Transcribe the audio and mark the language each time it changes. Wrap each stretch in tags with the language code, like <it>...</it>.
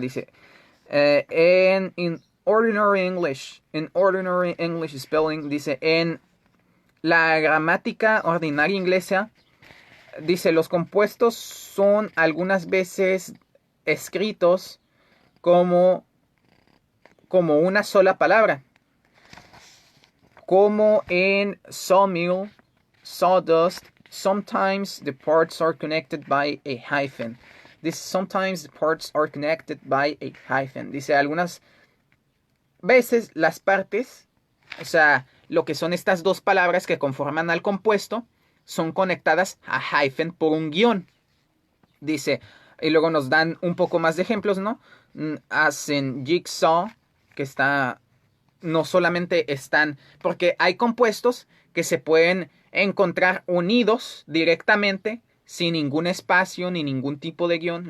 <es>Dice,</es> <en>in ordinary English spelling,</en> <es>dice, en la gramática ordinaria inglesa, dice, los compuestos son algunas veces escritos como una sola palabra, como en sawmill, sawdust.</es> <en>Sometimes the parts are connected by a hyphen. Sometimes the parts are connected by a hyphen.</en> <es>Dice, algunas veces las partes, o sea, lo que son estas dos palabras que conforman al compuesto, son conectadas a hyphen por un guión. Dice, y luego nos dan un poco más de ejemplos, ¿no? Hacen jigsaw, que está, no solamente están, porque hay compuestos que se pueden encontrar unidos directamente, sin ningún espacio ni ningún tipo de guión.</es>